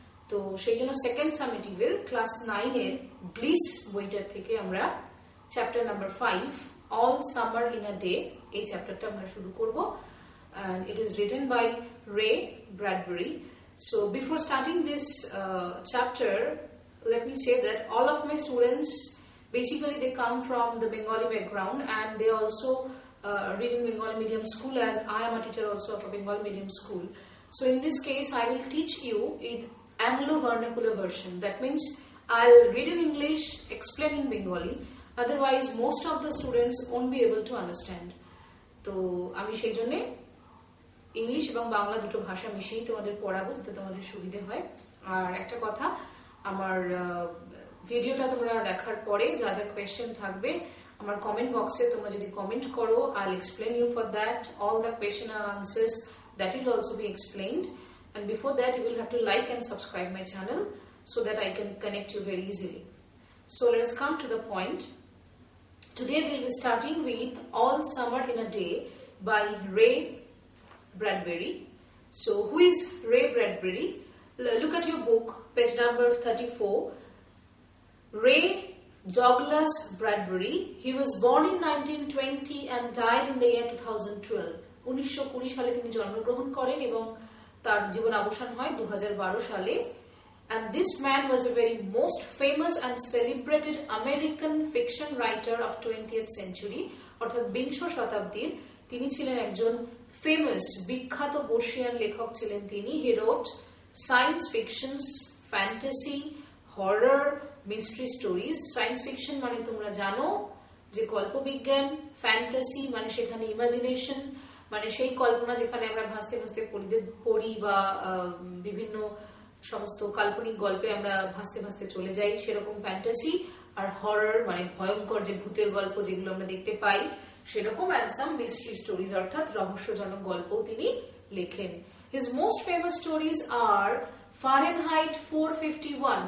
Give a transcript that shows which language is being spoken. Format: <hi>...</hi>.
<bn>তো সেই জন্য সেকেন্ড সামেটিভের ক্লাস 9-এর ব্লিস বইটার থেকে আমরা chapter number 5 all summer in a day এই চ্যাপ্টারটা আমরা শুরু করব।</bn> <en>And it is written by Ray Bradbury. So before starting this chapter, let me say that all of my students basically they come from the Bengali background and they also read in Bengali medium school, as I am a teacher also of a Bengali medium school. So in this case I will teach you in Anglo vernacular version. That means I'll read in English, explain in Bengali, otherwise most of the students won't be able to understand.</en> <bn>তো আমি সেই জন্য English এবং বাংলা দুটো ভাষা মিশিয়ে তোমাদের পড়াবো যাতে তোমাদের সুবিধে হয়। আর একটা কথা, আমার ভিডিওটা তোমরা দেখার পরে যা যা কোয়েশ্চেন থাকবে আমার কমেন্ট বক্সে তোমরা যদি কমেন্ট করো,</bn> <en>I'll explain you for that. All the question and answers that will also be explained. And before that you will have to like and subscribe my channel so that I can connect you very easily. So let's come to the point. Today we'll be starting with All Summer in a Day by Ray Bradbury. So who is Ray Bradbury? Look at your book, page number 34. Ray Douglas Bradbury. He was born in 1920 and died in the year 2012.</en> <bn>1920 সালে তিনি জন্মগ্রহণ করেন এবং তার জীবন অবসান হয় 2012 সালে।</bn> <en>And this man was a very most famous and celebrated American fiction writer of 20th century.</en> <bn>অর্থাৎ বিংশ শতাব্দীর তিনি ছিলেন একজন ফেমাস বিখ্যাত বর্ষিয়ান লেখক ছিলেন তিনি।</bn> <en>He wrote science fictions, fantasy, horror, mystery stories.</en> <bn>Science fiction মানে তোমরা জানো যে কল্পবিজ্ঞান, ফ্যান্টাসি মানে সেখানে ইমাজিনেশন, মানে সেই কল্পনা যেখানে আমরা ভাসতে ভাসতে পড়ি বা বিভিন্ন সমস্ত কাল্পনিক গল্পে আমরা ভাসতে ভাসতে চলে যাই, সেরকম ফ্যান্টাসি। আর হরর মানে ভয়ঙ্কর যে ভূতের গল্প যেগুলো আমরা দেখতে পাই সেরকম।</bn> <en>and some mystery stories</en> <bn>অর্থাৎ রহস্যজনক গল্পও তিনি লেখেন।</bn> <en>His most famous stories are Fahrenheit 451.</en>